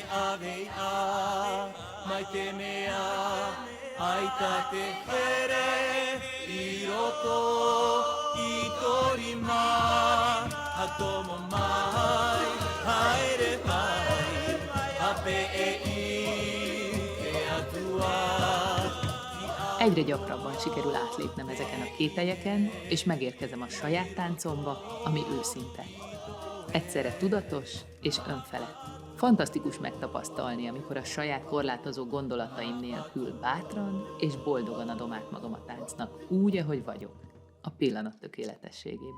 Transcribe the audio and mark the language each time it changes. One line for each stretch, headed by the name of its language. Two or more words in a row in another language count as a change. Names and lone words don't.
Tahitian: ave a, mai te mea, aita te here, i roto, i torima, hatomo mai, haere mai, hape e i, te atua.
Hungarian: Egyre gyakrabban sikerül átlépnem ezeken a kételyeken, és megérkezem a saját táncomba, ami őszinte. Egyszerre tudatos és önfelett. Fantasztikus megtapasztalni, amikor a saját korlátozó gondolataim nélkül bátran és boldogan adom át magam a táncnak, úgy, ahogy vagyok, a pillanat tökéletességében.